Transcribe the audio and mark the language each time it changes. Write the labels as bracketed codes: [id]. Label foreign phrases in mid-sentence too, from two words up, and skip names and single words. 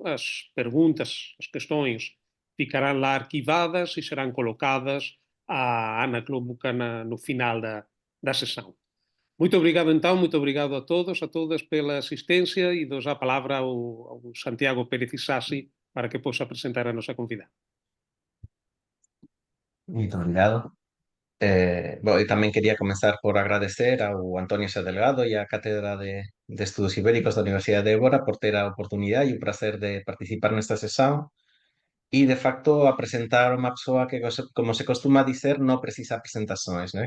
[pt] As perguntas, as questões ficarão lá arquivadas e serão colocadas à Ana Klobuka no final da sessão. Muito obrigado, então, muito obrigado a todos, a todas pela assistência e dou já a palavra ao Santiago Pérez Isasi para que possa apresentar a nossa convidada. Muito obrigado. [gl] Bueno, eu tamén quería comenzar por agradecer ao Antonio Xa Delgado e á Cátedra de Estudos Ibéricos da Universidade de Évora por ter a oportunidade e o prazer de participar nesta sesión e, de facto, a presentar unha persoa que, como se costuma dicer, non precisa [pt] presentações, né?